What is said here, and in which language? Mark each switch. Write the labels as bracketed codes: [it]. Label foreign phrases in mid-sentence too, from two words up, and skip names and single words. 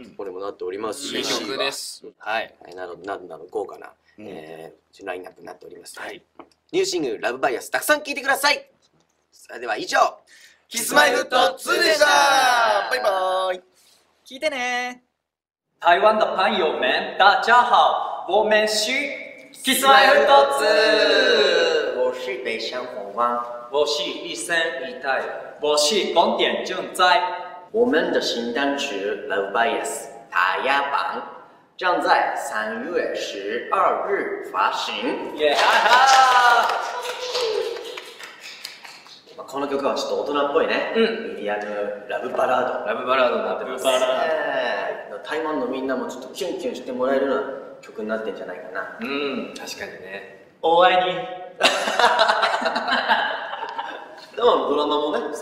[ja] これもなっておりますし。いい曲です。はい。など豪華なラインナップになっております。ニューシングルラブバイアスたくさん聴いてください。それでは以上、キスマイフット2でした。バイバイ。聞いてね。 [zh] 台湾的朋友们，大家好，我们是 Kiss My Heart 2。我是北上红花，我是一生一代，我是光点正在。我们的新单曲《Love Bias》打压榜将在3月12日发行。耶哈哈！ [ja] この曲はちょっと大人っぽいね。ミディアムラブバラード。ラブバラードになってます。台湾のみんなもちょっとキュンキュンしてもらえるような曲になってんじゃないかな。確かにね。お会いに。台湾のドラマもね。